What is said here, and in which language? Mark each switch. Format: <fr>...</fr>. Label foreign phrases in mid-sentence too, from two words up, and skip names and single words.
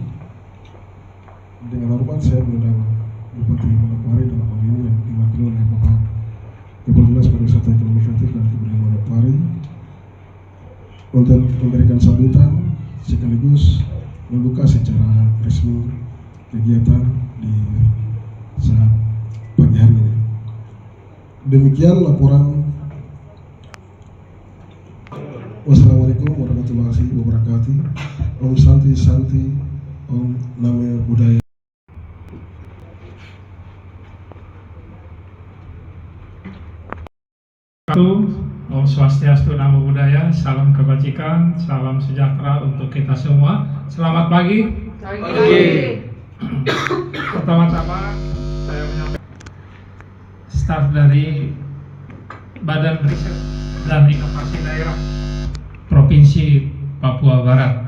<id>Dengan hormat saya mengundang Bupati Manokwari dalam hal ini yang diwakili oleh Bapak Kepala Dinas Pariwisata Ekonomi Kreatif dan Kebudayaan Manokwari untuk memberikan sambutan sekaligus membuka secara resmi kegiatan di saat pagi hari ini. Demikian laporan.</id> <ar>والسلام عليكم ورحمة الله وبركاته.</ar> <sa>Om Santi Santi, Om Namo Buddhaya. Om Swastiastu, Namo Buddhaya,</sa> <id>salam kebajikan, salam sejahtera untuk kita semua. Selamat pagi. Pertama-tama saya menyampaikan staf dari Badan Riset dan Inovasi Daerah Provinsi Papua Barat.</id>